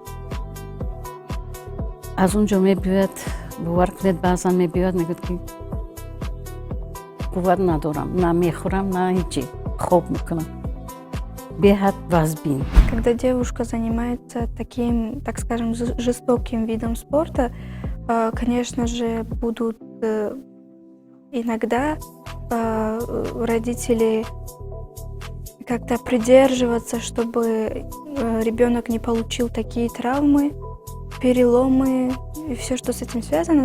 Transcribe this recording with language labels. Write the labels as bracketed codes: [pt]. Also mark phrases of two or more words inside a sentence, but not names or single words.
[tg] аз он ҷо мебиёяд, бовар кунед, баъзан мебиёяд, мегӯяд ки қувват надорам, на мехӯрам, на ҳичи, хоб мекунам. Беҳад вазбин. [ru] Когда девушка занимается таким, так скажем, жестоким видом спорта, конечно же, будут иногда родители как-то придерживаться, чтобы ребенок не получил такие травмы, переломы и все, что с этим связано.